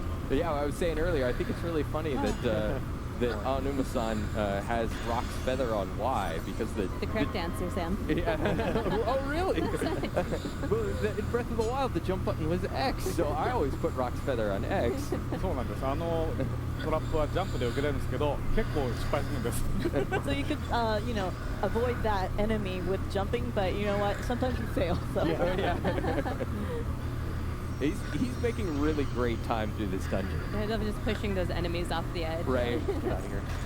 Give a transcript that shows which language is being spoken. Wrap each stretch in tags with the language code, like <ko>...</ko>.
<en>Yeah, I was saying earlier, I think it's really funny that Anuma-san has Rock's Feather on Y, because the correct answer, Sam. Yeah. Oh, really? Well, in Breath of the Wild, the jump button was X, so I always put Rock's Feather on X.</en> <ja>そうなんです。トラップはジャンプで受けれるんですけど、結構失敗するんです。</ja> <en>So you could, avoid that enemy with jumping, but you know what? Sometimes you fail. So. Yeah. He's making really great time through this dungeon. I love just pushing those enemies off the edge. Right. Get out of here.</en>